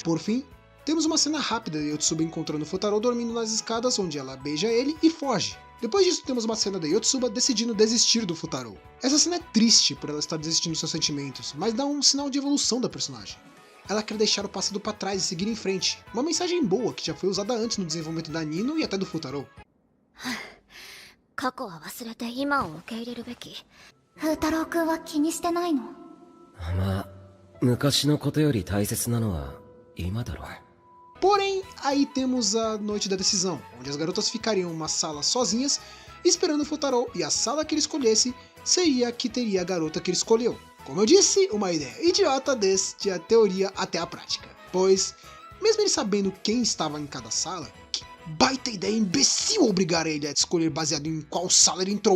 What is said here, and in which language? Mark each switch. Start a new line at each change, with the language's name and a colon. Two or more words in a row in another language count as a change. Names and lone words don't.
Portuguese: Por fim, temos uma cena rápida de Yotsuba encontrando o Futaro dormindo nas escadas, onde ela beija ele e foge. Depois disso temos uma cena da Yotsuba decidindo desistir do Futaro. Essa cena é triste por ela estar desistindo dos seus sentimentos, mas dá um sinal de evolução da personagem. Ela quer deixar o passado para trás e seguir em frente, uma mensagem boa que já foi usada antes no desenvolvimento da Nino e até do Futaro.
Japanese: 過去は忘れて今を受け入れるべき。風太郎くんは気にしてないの？まあ、昔のことより大切なのは今だろう。
Portuguese: Porém, aí temos a noite da decisão, onde as garotas ficariam em uma sala sozinhas, esperando o Futaro, e a sala que ele escolhesse seria a que teria a garota que ele escolheu. Como eu disse, uma ideia idiota desde a teoria até a prática. Pois, mesmo ele sabendo quem estava em cada sala, que baita ideia imbecil obrigar ele a escolher baseado em qual sala ele entrou.